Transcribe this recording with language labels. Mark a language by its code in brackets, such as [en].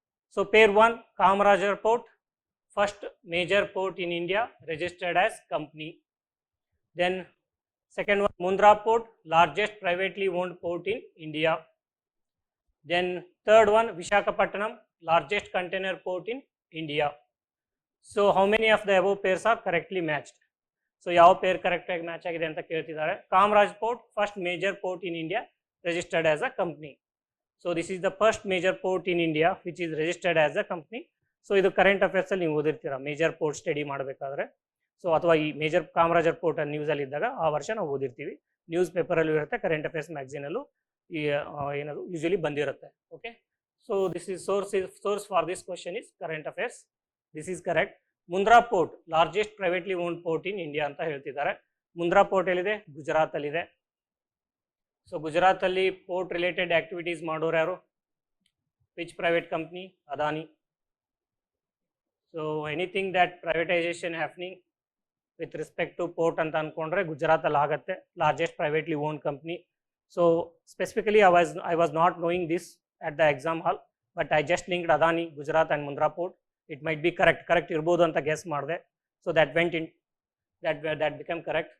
[en] So pair 1, Kamarajar port, first major port in India, registered as company. Then second one, Mundra port, largest privately owned port in India. Then third one, Visakhapatnam, largest container port in India. So how many of the above pairs are correctly matched? [kn] So ಯಾವ peer correct ಆಗಿ match ಆಗಿದೆ ಅಂತ ಕೇಳ್ತಿದ್ದಾರೆ. [en] Kamaraj port first major port in India registered as a company. So this is the first major port in India which is registered as a company. [kn] So ಇದು current ಅಫೇರ್ಸಲ್ಲಿ ನೀವು ಓದಿರ್ತೀರಾ major port study ಮಾಡಬೇಕಾದ್ರೆ. So ಅಥವಾ ಈ major Kamarajar port ನ್ಯೂಸಲ್ಲಿ ಇದ್ದಾಗ ಆ ವರ್ಷ ನಾವು ಓದಿರ್ತೀವಿ. News ಪೇಪರಲ್ಲೂ ಇರುತ್ತೆ, ಕರೆಂಟ್ ಅಫೇರ್ಸ್ ಮ್ಯಾಗ್ಝಿನಲ್ಲೂ ಈ ಏನದು ಯೂಶಲಿ ಬಂದಿರುತ್ತೆ. [en] Okay, so this is source for this question is current affairs. This is correct. [kn] Mundra port [en] largest privately owned port in India [kn] ಅಂತ ಹೇಳ್ತಿದ್ದಾರೆ. ಮುಂದ್ರಾ ಪೋರ್ಟ್ ಎಲ್ಲಿದೆ? ಗುಜರಾತ್ ಅಲ್ಲಿದೆ. ಸೊ ಗುಜರಾತ್ ಅಲ್ಲಿ ಪೋರ್ಟ್ ರಿಲೇಟೆಡ್ ಆಕ್ಟಿವಿಟೀಸ್ ಮಾಡೋರು ಯಾರು? [en] Which private company? [kn] Adani. [en] so anything that privatization happening with respect to port [kn] ಅಂತ ಅಂದ್ಕೊಂಡ್ರೆ ಗುಜರಾತ್ ಅಲ್ಲಿ ಆಗುತ್ತೆ, [en] Largest privately owned company. So specifically I was not knowing this at the exam hall, but I just linked Adani, Gujarat and Mundra port. It might be correct [kn] irbodu anta [en] guess ಮಾಡಿದೆ. So that went in, that became correct.